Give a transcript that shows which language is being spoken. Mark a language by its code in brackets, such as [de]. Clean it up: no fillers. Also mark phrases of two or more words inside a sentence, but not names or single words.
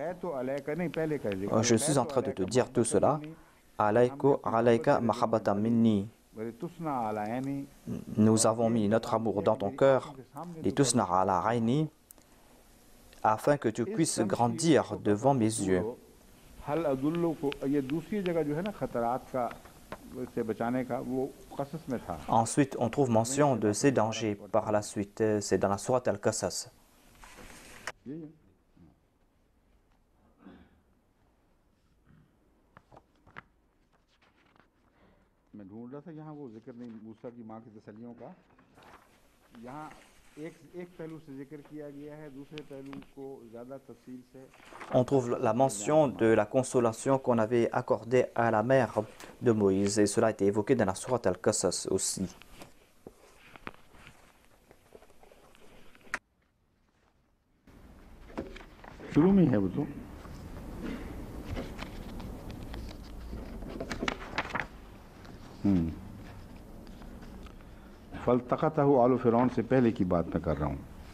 [fr] Je suis en train de te dire tout cela. Nous avons mis notre amour dans ton cœur, afin que tu puisses grandir devant mes yeux. Ensuite, on trouve mention de ces dangers par la suite. C'est dans la sourate Al-Qasas. [ur] میں ڈھونڈ رہا تھا یہاں وہ ذکر نہیں موسیٰ کی ماں کی تسلیوں کا یہاں ایک پہلو سے ذکر کیا گیا ہے دوسرے پہلو کو زیادہ تفصیل سے [fr] On trouve la mention de la consolation qu'on avait accordée à la mère de Moïse et cela a été évoqué dans la sourate Al-Qasas aussi. [ur] شروع میں ہے وہ تو [ar] فالتقطه آل فرعون [ur] سے پہلے کی بات میں کر رہا ہوں